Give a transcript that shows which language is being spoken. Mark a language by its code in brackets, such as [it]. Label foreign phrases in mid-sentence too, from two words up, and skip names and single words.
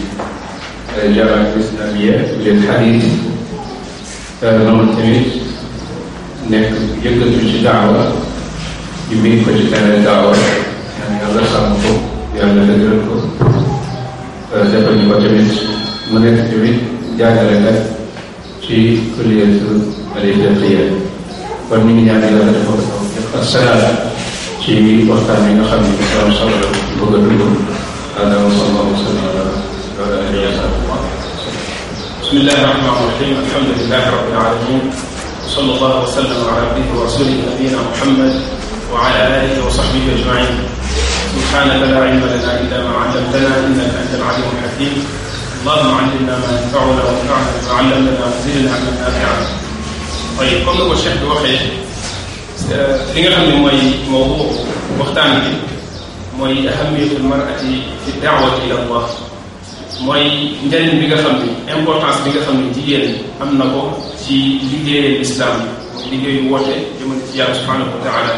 [ar] جماعة إسلامية [wo] leen xadiis noonu tamit nekk yëngatu ci daawa ñu miin ko ci terrain daawa, yàlla sàmm ko, yàlla dëgëral ko, defal ñu ko tamit mu nekk tamit jàngalekat ci [ar] كلية الفقهية. [wo] kon ñu ngi ñaan yàlla defal ko asalaam ci waxtaan bi nga xam ne dafa am solo la bëgg a dugg. [ar] هذا وصلى الله سلم على آله وصحبه. بسم الله الرحمن الرحيم. الحمد لله رب العالمين، صلى الله وسلم على عبده ورسوله نبينا محمد وعلى آله وصحبه أجمعين. سبحانك لا علم لنا إلا ما علمتنا إنك أنت العليم الحكيم. اللهم علمنا ما ينفعنا وانفعنا بما علمتنا وزدنا علما نافعا. [wo] waaye comme ni ko Cheikh bi waxee, li nga xam ne mooy mawdu waxtaan bi mooy [ar] أهمية المرأة في الدعوة إلى الله, [wo] mooy njëriñ bi nga xam ne importance bi nga xam ne jigéen am na ko ci liggéeyal islam, mooy liggéeyu woote jëmale ci yàlla [ar] سبحانه وتعالى.